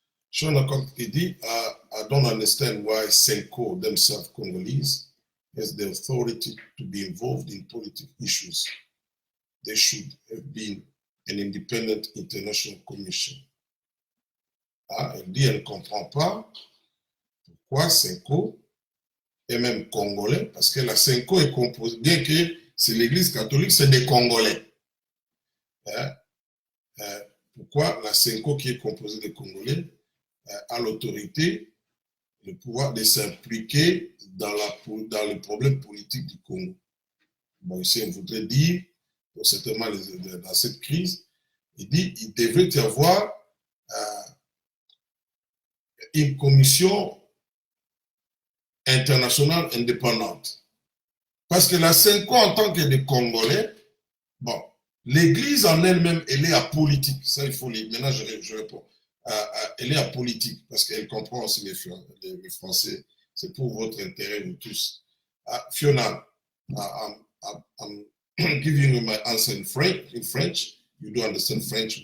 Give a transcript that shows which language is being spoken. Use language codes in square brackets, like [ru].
[en] Sean Okonkwo dit, I don't understand why Senko themselves Congolese has the authority to be involved in political issues. They should have been an independent international commission. [fr] Elle dit, elle ne comprend pas pourquoi Senko est même congolais, parce que la Senko est composée, bien que c'est l'église catholique, c'est des Congolais. Pourquoi la Senko qui est composée de Congolais a l'autorité, le pouvoir de s'impliquer dans les problèmes politiques du Congo. Bon, ici, on voudrait dire, certainement dans cette crise, il dit qu'il devrait y avoir une commission internationale indépendante. Parce que la Senko, en tant que des Congolais, bon, l'Église en elle-même, elle est apolitique. Ça, il faut lire. Maintenant, je réponds. elle est apolitique parce qu'elle comprend aussi les Français. C'est pour votre intérêt, vous tous. [en] Fiona, I'm giving you my answer in French. You do understand French.